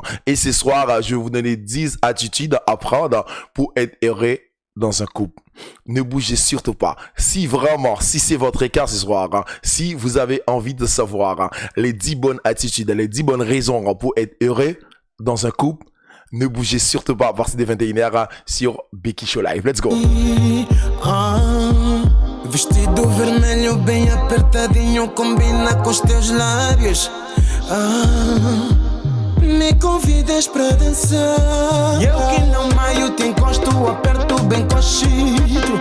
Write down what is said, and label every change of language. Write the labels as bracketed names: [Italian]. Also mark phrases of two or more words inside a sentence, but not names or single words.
[French] Et ce soir, je vais vous donner 10 attitudes à prendre pour être heureux dans un couple. Ne bougez surtout pas. Si c'est votre cas ce soir, si vous avez envie de savoir les 10 bonnes attitudes, les 10 bonnes raisons pour être heureux dans un couple, ne bougez surtout pas à partir des 21h sur Becky Show Live. [English] Let's go. [Portuguese] Vestido vermelho bem apertadinho combina com os teus lábios. Me convidas para dançar. Eu que não maio te encosto, aperto bem coxido.